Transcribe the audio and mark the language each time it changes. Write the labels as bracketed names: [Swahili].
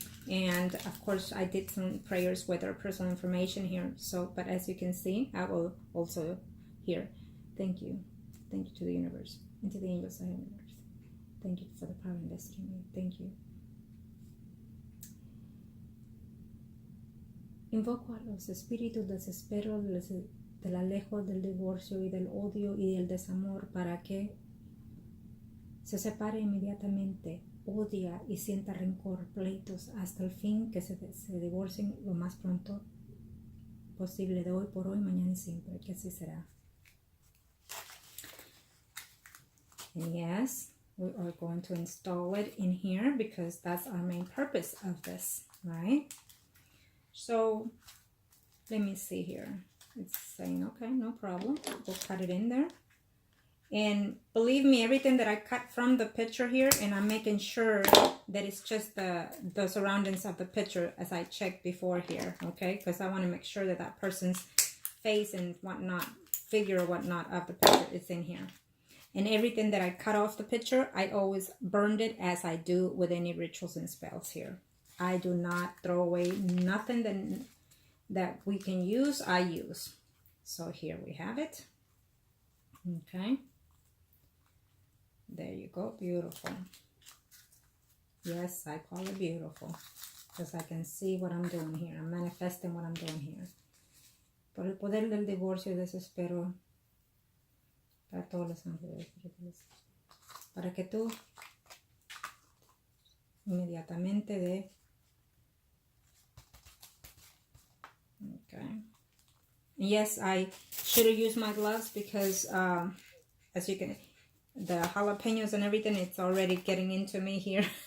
[English] And of course I did some prayers with our personal information here. So, but as you can see, I will also here, thank you to the universe and to the angels of heaven and earth. Thank you for the power invested in me. Thank you. [Spanish] Invoco a los espíritus de desespero, del alejo, del divorcio y del odio y del desamor, para que se separe inmediatamente, odia y sienta rencor, pleitos, hasta el fin, que se divorcien lo más pronto posible, de hoy por hoy, mañana y siempre, que así será. [English] And yes, we are going to install it in here because that's our main purpose of this, right? So let me see here. It's saying, okay, no problem. We'll cut it in there. And believe me, everything that I cut from the picture here, and I'm making sure that it's just the surroundings of the picture as I checked before here, okay? Because I want to make sure that that person's face and whatnot, figure or whatnot of the picture is in here. And everything that I cut off the picture, I always burned it, as I do with any rituals and spells here. I do not throw away nothing that we can use, I use. So here we have it. Okay. There you go, beautiful. Yes, I call it beautiful because I can see what I'm doing here. I'm manifesting what I'm doing here. [Spanish] Por el poder del divorcio y desespero, para todos los ángeles, para que tú inmediatamente de... [English] Okay. Yes, I should have used my gloves because as you can, the jalapenos and everything, it's already getting into me here.